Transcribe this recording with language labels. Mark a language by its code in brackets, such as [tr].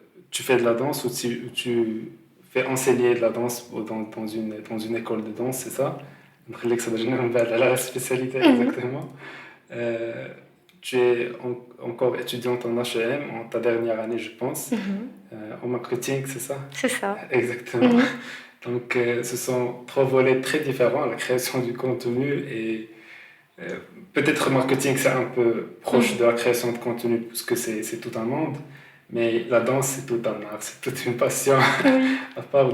[fr] Tu fais de la danse ou tu fais enseigner de la danse dans une école de danse, c'est ça? [ar] نخليك تهضر لنا من بعد على [fr] la spécialité exactement. Tu es encore étudiante en HEM, en ta dernière année je pense, en marketing, c'est ça? C'est ça. Exactement. Donc ce sont trois volets très différents, la création du contenu et peut-être marketing c'est un peu proche de la création de contenu puisque c'est tout un monde, mais la danse c'est tout un art, c'est toute une passion à part.